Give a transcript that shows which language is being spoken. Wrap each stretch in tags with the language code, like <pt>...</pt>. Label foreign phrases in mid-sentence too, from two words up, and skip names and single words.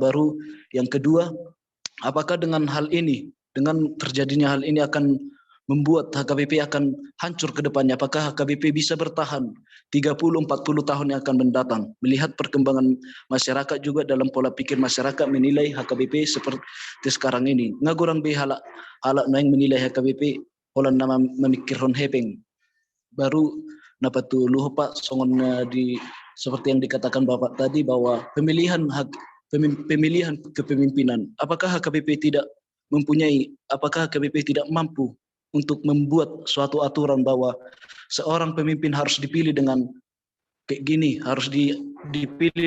<id>Baru yang kedua, apakah dengan terjadinya hal ini akan membuat HKBP akan hancur ke depannya? Apakah HKBP bisa bertahan 30-40 tahun yang akan mendatang? Melihat perkembangan masyarakat juga, dalam pola pikir masyarakat menilai HKBP seperti sekarang ini.</id> <bbc>Ngagurang be halak</bbc> <id>yang menilai HKBP</id> <bbc>pola nama memikirkan hepeng.</bbc> <id>Baru</id> <bbc>napatu luho</bbc> <id>Pak songon seperti yang dikatakan Bapak tadi bahwa pemilihan kepemimpinan. Apakah HKBP tidak mampu untuk membuat suatu aturan bahwa seorang pemimpin harus dipilih dengan kayak gini, harus dipilih</id>